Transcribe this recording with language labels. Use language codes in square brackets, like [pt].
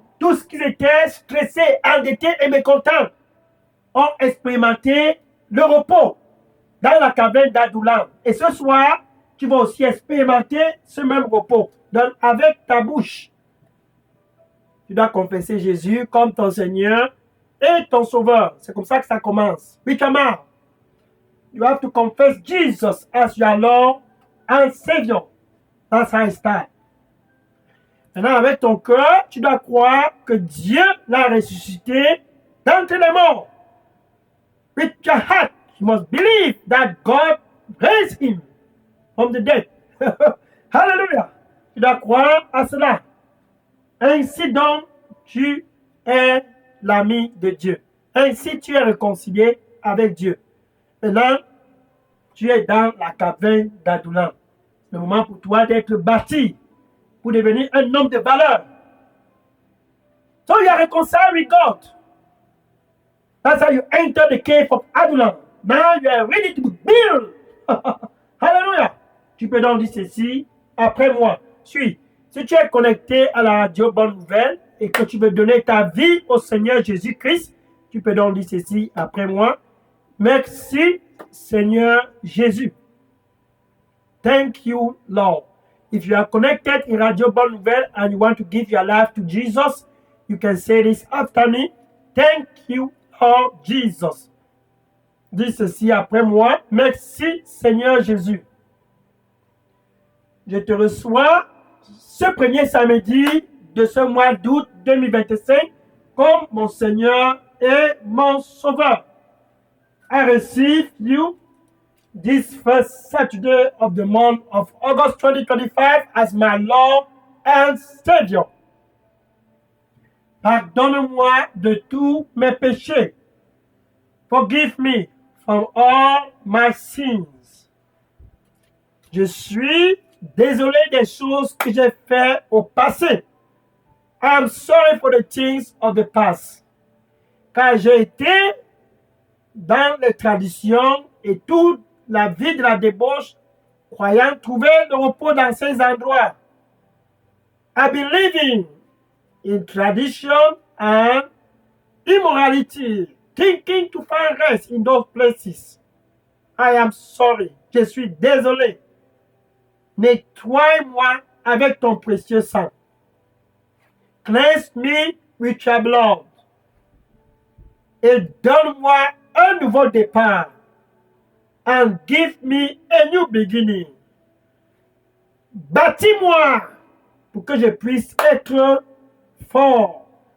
[fr] Tous ce qui étaient stressés, endettés et mécontents ont expérimenté le repos dans la caverne d'Adoulam. Et ce soir, tu vas aussi expérimenter ce même repos. Donc, avec ta bouche, tu dois confesser Jésus comme ton Seigneur et ton Sauveur. C'est comme ça que ça commence. Oui, Kamar. [en] You have to confess Jesus as your Lord and Savior. That's how it starts. [fr] Maintenant, avec ton cœur, tu dois croire que Dieu l'a ressuscité d'entre les morts. [en] With your heart, you must believe that God raised him from the dead. [fr] Hallelujah. Tu dois croire à cela. Ainsi donc, tu es l'ami de Dieu. Ainsi, tu es réconcilié avec Dieu. Maintenant, tu es dans la caverne d'Adoulam. C'est le moment pour toi d'être bâti, pour devenir un homme de valeur. [en] So you are reconciled with God. That's how you enter the cave of Adullam. Now you are ready to build. Hallelujah. [fr] Tu peux donc dire ceci après moi. Suis. Si tu es connecté à la radio Bonne Nouvelle et que tu veux donner ta vie au Seigneur Jésus-Christ, tu peux donc dire ceci après moi. Merci, Seigneur Jésus. [en] Thank you, Lord. If you are connected in Radio Bonne Nouvelle and you want to give your life to Jesus, you can say this after me. Thank you, Lord Jesus. [fr] Dis ceci après moi. Merci, Seigneur Jésus. Je te reçois ce premier samedi de ce mois d'août 2025 comme mon Seigneur et mon Sauveur. [en] I receive you this first Saturday of the month of August 2025 as my Lord and Savior. [fr] Pardonne-moi de tous mes péchés. [en] Forgive me from all my sins. [fr] Je suis désolé des choses que j'ai faites au passé. [en] I am sorry for the things of the past. [fr] Car j'ai été dans les traditions et toute la vie de la débauche, croyant trouver le repos dans ces endroits. [en] I've been living in tradition and immorality, thinking to find rest in those places. I am sorry. [fr] Je suis désolé. Nettoie-moi avec ton précieux sang. [en] Cleanse me with your blood. [fr] Et donne-moi un nouveau départ. [en] And give me a new beginning. [fr] Bâtis-moi pour que je puisse être fort.